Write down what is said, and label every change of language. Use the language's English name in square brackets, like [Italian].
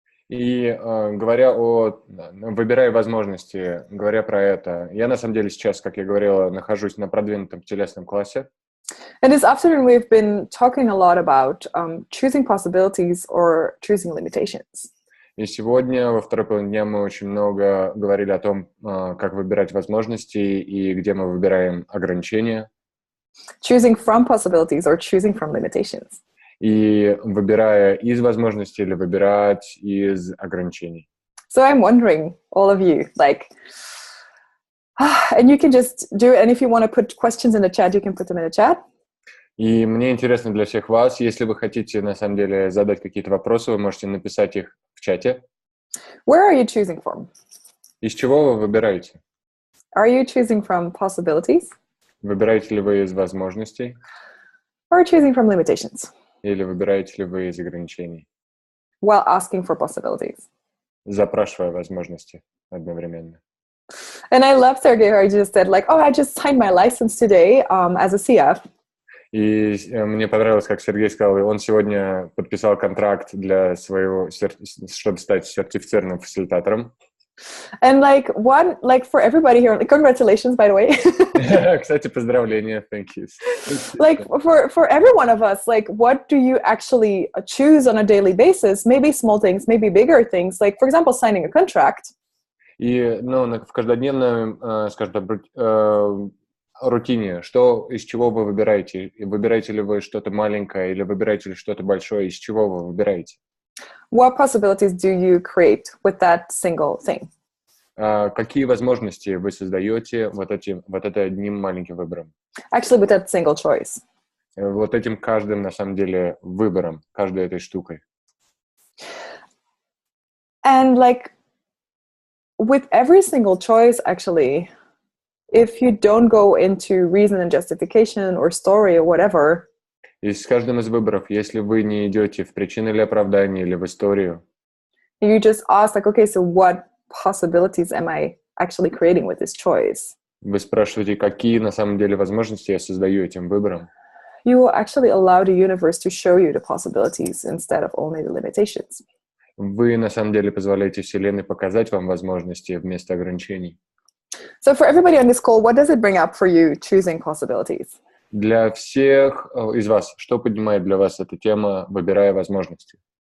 [Russian] И говоря выбирая возможности, говоря про это, я на самом деле сейчас, как я говорила, нахожусь на продвинутом телесном классе. [English] And this afternoon we've been talking a lot about choosing possibilities or choosing limitations. [Russian] И сегодня, во второй половине дня, мы очень много говорили о том, как выбирать возможности и где мы выбираем ограничения. [English] Choosing from possibilities or choosing from limitations. [Russian] И выбирая из возможностей или выбирать из ограничений. [English] So I'm wondering, all of you, and you can just do it, and if you want to put questions in the chat, you can put them in the chat. [Russian] И мне интересно для всех вас, если вы хотите, на самом деле, задать какие-то вопросы, вы можете написать их в чате. [English] Where are you choosing from? [Russian] Из чего вы выбираете? [English] Are you choosing from possibilities? [Russian] Выбираете ли вы из возможностей? [English] Or choosing from limitations? [Russian] Или выбираете ли вы из ограничений? [English] While asking for possibilities. [Russian] Запрашивая возможности одновременно. [English] And I love Sergey, who just said, I just signed my license today as a CF. [Russian] И мне понравилось, как Сергей сказал, он сегодня подписал контракт для чтобы стать сертифицированным фасилитатором. [English] And for everybody here, congratulations, by the way. [Russian] Kстати, поздравления, [English] thank you. For every one of us, what do you actually choose on a daily basis? Maybe small things, maybe bigger things. Like, for example, signing a contract. [Russian] И, в каждодневном, скажем так, рутине, из чего вы выбираете? Выбираете ли вы что-то маленькое или выбираете ли что-то большое? Из чего вы выбираете? [English] What possibilities do you create with that single thing? [Russian] Какие возможности вы создаете вот одним маленьким выбором? [English] Actually, with that single choice. [Russian] Вот этим каждым, на самом деле, выбором, каждой этой штукой. [English] And with every single choice, actually, if you don't go into reason and justification or story or whatever, [Russian] и с каждым из выборов, если вы не идете в причины или оправдания, или в историю, [English] you just ask, okay, so what possibilities am I actually creating with this choice? [Russian] Вы спрашиваете, какие на самом деле возможности я создаю этим выбором? [English] You will actually allow the universe to show you the possibilities instead of only the limitations. [Russian] Вы на самом деле позволяете Вселенной показать вам возможности вместо ограничений. [English] So for everybody on this call, what does it bring up for you choosing possibilities? [Russian] Для всех из вас, что поднимает для вас эта тема, выбирая возможности?